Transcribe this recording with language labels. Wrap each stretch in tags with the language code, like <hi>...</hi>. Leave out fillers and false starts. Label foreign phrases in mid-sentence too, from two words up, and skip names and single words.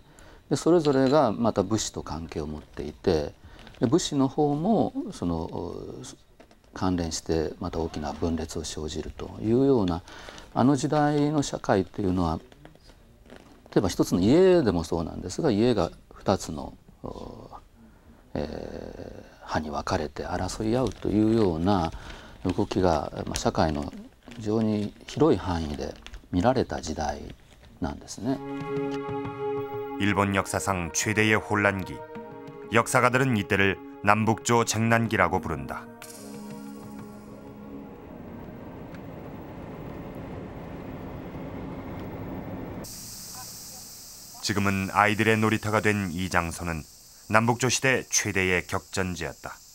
<ja>でそれぞれがまた武士と関係を持っていて、武士の方もその関連してまた大きな分裂を生じるというようなあの時代の社会というのは、例えば一つの家でもそうなんですが、家が2つの、派に分かれて争い合うというような動きが、社会の非常に広い範囲で見られた時代なんですね。</ja> <ko>일본 역사상 최대의 혼란기. 역사가들은 이때를 남북조 쟁난기라고 부른다. 지금은 아이들의 놀이터가 된 이 장소는 남북조 시대 최대의 격전지였다.</ko>